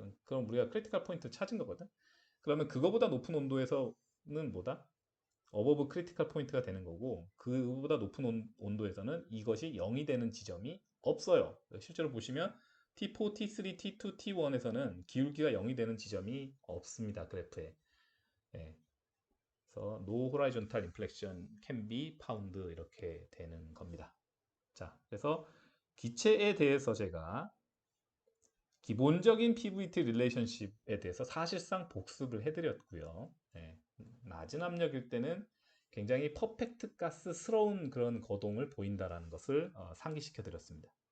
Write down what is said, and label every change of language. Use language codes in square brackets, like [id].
[ko] 그럼 우리가 크리티컬 포인트를 찾은 거거든. 그러면 그거보다 높은 온도에서는 뭐다? 어버브 크리티컬 포인트가 되는 거고, 그보다 높은 온도에서는 이것이 0이 되는 지점이 없어요. 실제로 보시면 T4, T3, T2, T1에서는 기울기가 0이 되는 지점이 없습니다. 그래프에. 예. [en] 그래서 no horizontal inflection can be found [ko] 이렇게 되는 겁니다. 자, 그래서 기체에 대해서 제가 기본적인 PVT 릴레이션십에 대해서 사실상 복습을 해드렸고요. 네, 낮은 압력일 때는 굉장히 퍼펙트 가스스러운 그런 거동을 보인다라는 것을 상기시켜 드렸습니다.